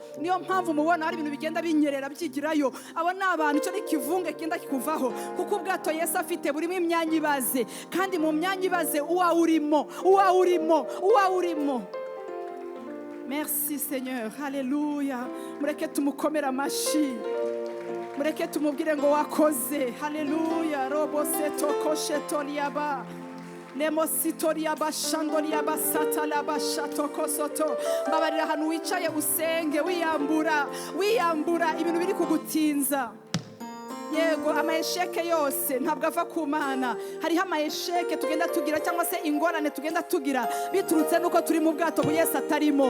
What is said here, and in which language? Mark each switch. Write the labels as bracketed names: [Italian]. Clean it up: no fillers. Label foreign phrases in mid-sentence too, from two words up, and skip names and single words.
[Kinyarwanda] Niyo mpamvu mubona hari ibintu bigenda binyerera byigirayo. Abo ni abantu, icyo ni kivunge kigenda kikuvaho, kuko ubwato Yesu afite burimo imyanya ibaze, kandi mu myanya ibaze uwa urimo. [French] Merci Seigneur. Haleluya. [Kinyarwanda] Mureke tumukomere amashi, mureke tumubwire ngo wakoze. Haleluya. Robo seto kosheto liaba nemo sitoria bashandoria basata la bashato kosoto. Mbabarira hanu wicaye usenge wiyambura ibintu biri kugutinza. Yego, amaesheke yose ntabwo ava ku Mana. Hariho amaesheke tugenda tugira, cyangwa se ingorane tugenda tugira biturutse nuko turi mu bwato bu Yesu atarimo.